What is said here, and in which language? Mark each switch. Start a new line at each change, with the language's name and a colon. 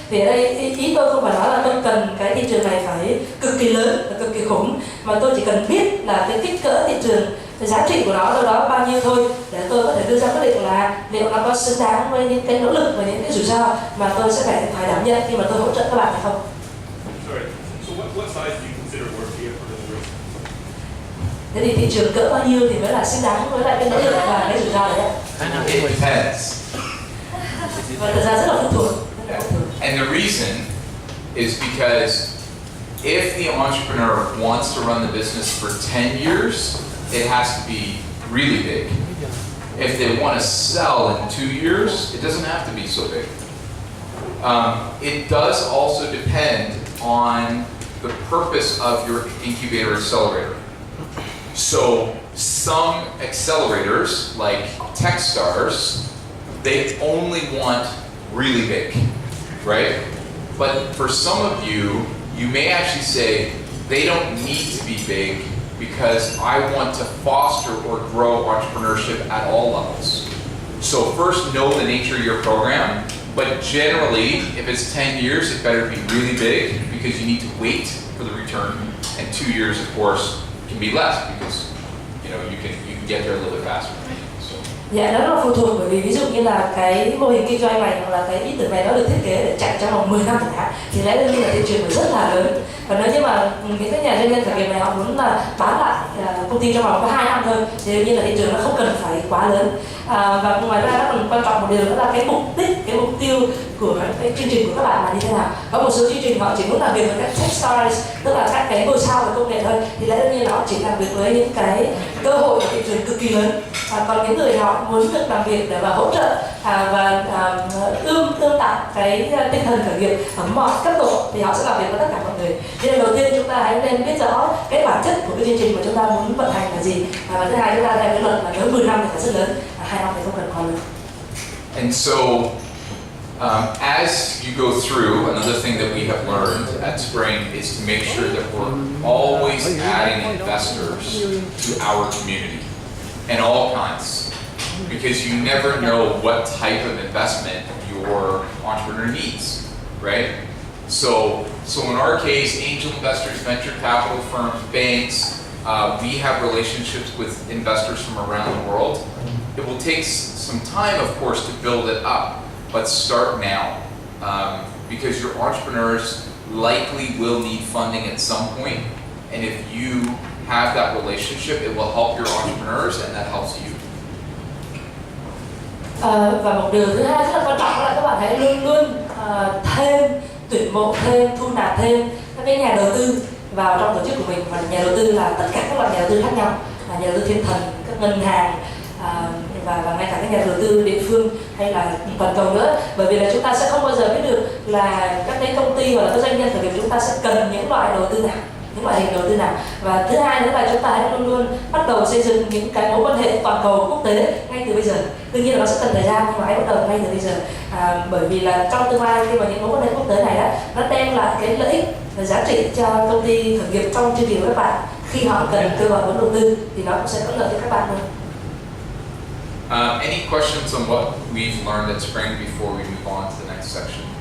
Vietnamese: Thì ở đây ý tôi không phải nói là tôi cần cái thị trường này phải cực kỳ lớn và cực kỳ khủng, mà tôi chỉ cần biết là cái kích cỡ thị trường, cái giá trị của nó đâu đó bao nhiêu thôi, để tôi có thể đưa ra quyết định là liệu nó có xứng đáng với những cái nỗ lực và những cái rủi ro mà tôi sẽ phải đảm nhận khi mà tôi hỗ trợ các bạn hay không.
English: Sorry. So what size do you consider worthy of the risk?
Vietnamese: Thế thì thị trường cỡ bao nhiêu thì mới là xứng đáng với lại cái nỗ lực và cái rủi ro đấy?
English: It depends.
Vietnamese: Và thật ra rất là phụ thuộc.
English: And the reason is because if the entrepreneur wants to run the business for 10 years, it has to be really big. If they want to sell in 2 years, it doesn't have to be so big. It does also depend on the purpose of your incubator accelerator. So some accelerators, like Techstars, they only want really big, right? But for some of you, you may actually say, they don't need to be big because I want to foster or grow entrepreneurship at all levels. So first know the nature of your program, but generally, if it's 10 years, it better be really big because you need to wait for the return. And 2 years, of course, can be less because you can get there a little bit faster. So.
Vietnamese: Dạ, nó rất là phụ thuộc, bởi vì ví dụ như là cái mô hình kinh doanh này hoặc là cái ý tưởng này nó được thiết kế để chạy trong vòng 10 năm chẳng hạn, thì lẽ đương nhiên là thị trường phải rất là lớn. Và nếu như mà những cái nhà doanh nhân khởi nghiệp này họ muốn là bán lại công ty trong vòng có 2 năm thôi, thì đương nhiên là thị trường nó không cần phải quá lớn. Và ngoài ra nó còn quan trọng một điều nữa là cái mục đích, cái mục tiêu của cái chương trình của các bạn là như thế nào. Có một số chương trình họ chỉ muốn làm việc với các Techstars, tức là các cái ngôi sao về công nghệ thôi, thì lẽ đương nhiên là họ chỉ làm việc với những cái cơ hội của thị trường cực kỳ lớn. Còn những người họ muốn được làm việc để mà hỗ trợ và tương tác cái tinh thần khởi nghiệp ở mọi cấp độ, thì họ sẽ làm việc với tất cả mọi người. Thế nên đầu tiên chúng ta hãy nên biết rõ cái bản chất của cái chương trình mà chúng ta muốn vận hành là gì, và thứ hai chúng ta theo cái luật là nếu 10 năm thì phải rất lớn, 2 năm thì không cần quá lớn.
English: And so, as you go through, another thing that we have learned at Spring is to make sure that we're always adding investors to our community, and all kinds, because you never know what type of investment your entrepreneur needs, right? So in our case, angel investors, venture capital firms, banks, we have relationships with investors from around the world. It will take some time, of course, to build it up, but start now, because your entrepreneurs likely will need funding at some point, and if you have that relationship, it will help your entrepreneurs, and that helps you.
Vietnamese: Và một điều thứ hai rất là quan trọng là các bạn hãy luôn luôn tuyển mộ thêm, thu nạp thêm các cái nhà đầu tư vào trong tổ chức của mình. Và nhà đầu tư là tất cả các loại nhà đầu tư khác nhau, là nhà đầu tư thiên thần, các ngân hàng, và ngay cả các nhà đầu tư địa phương hay là toàn cầu nữa. Bởi vì là chúng ta sẽ không bao giờ biết được là các cái công ty hoặc là các doanh nhân khởi nghiệp chúng ta sẽ cần những loại đầu tư nào, những loại hình đầu tư nào. Và thứ hai nữa là chúng ta hãy luôn luôn bắt đầu xây dựng những cái mối quan hệ toàn cầu quốc tế ngay từ bây giờ. Đương nhiên là nó sẽ cần thời gian, nhưng mà hãy bắt đầu ngay từ bây giờ, bởi vì là trong tương lai khi mà những mối quan hệ quốc tế này đó, nó đem lại cái lợi ích và giá trị cho công ty khởi nghiệp trong chương trình của các bạn. Khi họ cần kêu gọi vốn đầu tư thì nó cũng sẽ có lợi cho các bạn hơn.
English: Any questions on what we've learned at Spring before we move on to the next section?